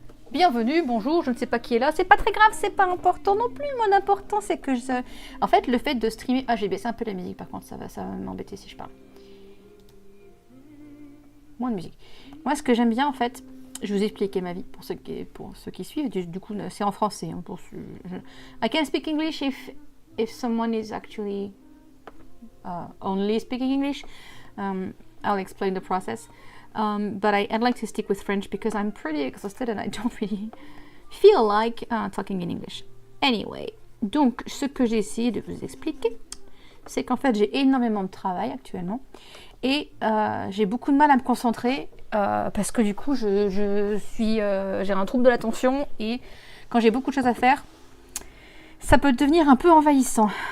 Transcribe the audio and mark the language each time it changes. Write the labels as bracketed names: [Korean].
[French] Bienvenue, bonjour, je ne sais pas qui est là, c'est pas très grave, c'est pas important non plus. Mon important c'est que en fait le fait de streamer... Ah, j'ai baissé un peu la musique par contre, ça va m'embêter si je parle. Moins de musique. Moi ce que j'aime bien en fait, je vous expliquais ma vie pour ceux qui suivent, du coup c'est en français. [English] Hein, I can speak English if someone is actually only speaking English. I'll explain the process. But I'd like to stick with French because I'm pretty exhausted and I don't really feel like talking in English. [French] Anyway, donc ce que j'ai essayé de vous expliquer, c'est qu'en fait j'ai énormément de travail actuellement et j'ai beaucoup de mal à me concentrer parce que du coup j'ai un trouble de l'attention et quand j'ai beaucoup de choses à faire, ça peut devenir un peu envahissant.